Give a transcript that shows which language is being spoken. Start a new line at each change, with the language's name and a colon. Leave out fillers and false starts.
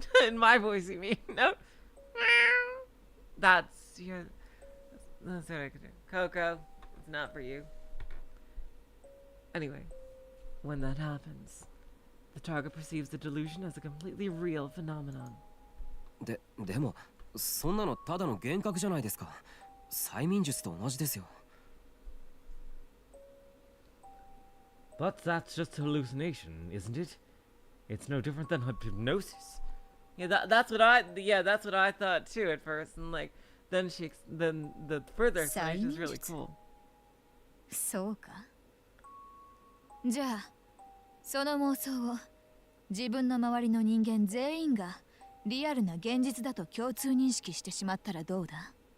English: In my voice, you mean? No? That's what I could do. Coco, it's not for you. Anyway, when that happens, the target perceives the delusion as a completely real phenomenon.
Japanese: でもそんなのただの幻覚じゃないですか。催眠術と同じですよ。
English: But that's just hallucination, isn't it? It's no different than hypnosis. Yeah, that's what I thought too at first, and like then the further explanation is really cool.
Japanese: そうか。じゃあ、その妄想を自分の周りの人間全員がリアルな現実だと共通認識してしまったらどうだ？